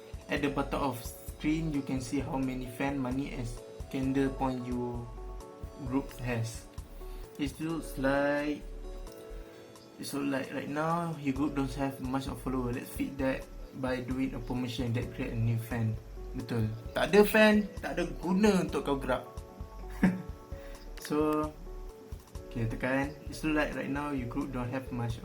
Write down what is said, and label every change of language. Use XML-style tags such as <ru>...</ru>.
<en>At the bottom of screen you can see how many fan, money and candle point your group has. It looks like right now your group don't have much of follower. Let's fit that by doing a promotion that create a new fan.</en> <ms>Betul. Tak ada fan, tak ada guna untuk kau gerak.</ms> <en>So okay,</en> <ms>tekan.</ms> <en>It's like right now your group don't have much.</en>